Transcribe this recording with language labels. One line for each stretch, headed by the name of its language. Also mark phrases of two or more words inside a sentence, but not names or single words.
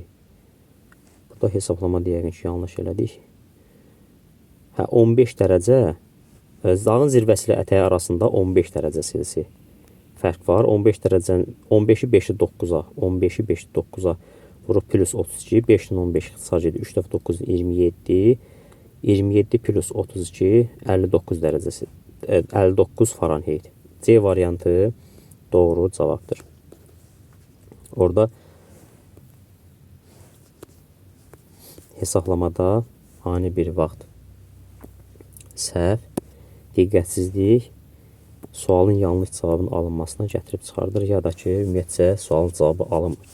Azerbaijani: Burada hesablama deyərik ki, yanlış elədik. 15 dərəcə dağın zirvəsi ilə ətəyi arasında 15 dərəcə Selsi fərq var. 15 dərəcə 15-i 5-i 9-a 15-i 5-i 9-a vurub plus 32, 5-dən 15 ixtisar edir. 3 dəfə 9 27. 27 plus 32 59 dərəcəsi 59 Fahrenheit. C variantı doğru cavabdır. Orada hesablamada ani bir vaxt səhv, diqqətsizlik, sualın yanlış cavabının alınmasına gətirib çıxardır, ya da ki, ümumiyyətcə sualın cavabı alınmır.